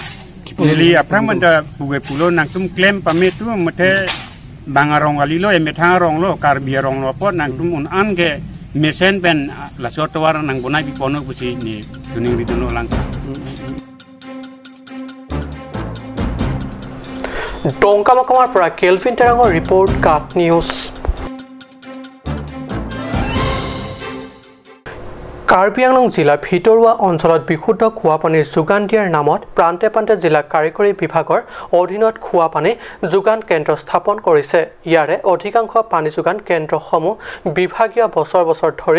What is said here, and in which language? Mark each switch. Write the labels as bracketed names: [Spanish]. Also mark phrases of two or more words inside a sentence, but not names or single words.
[Karbi] nili aprang man da puge pulo nang tum claim pametu mate bangarong alilo e metharong lo karbierong lo pot nang tum un an ge mesen pen la sotwar nang bonai bi pono busi ni tuning rituno lang [Assamese] Dongkamakamaৰ পৰা কেলভিন টেৰাঙৰ ৰিপৰ্ট কাট নিউজ কাৰ্বি আংলং জিলাৰ ভিতৰুৱা অঞ্চলত বিশুদ্ধ খোৱা পানীৰ যোগান দিয়াৰ নামত প্ৰান্তে প্ৰান্তে জিলা কাৰিকৰী বিভাগৰ অধীনত খোৱা পানী যোগান কেন্দ্ৰ স্থাপন কৰিছে ইয়াৰে অধিকাংশ পানী যোগান কেন্দ্ৰসমূহ বিভাগীয় বছৰ বছৰ ধৰি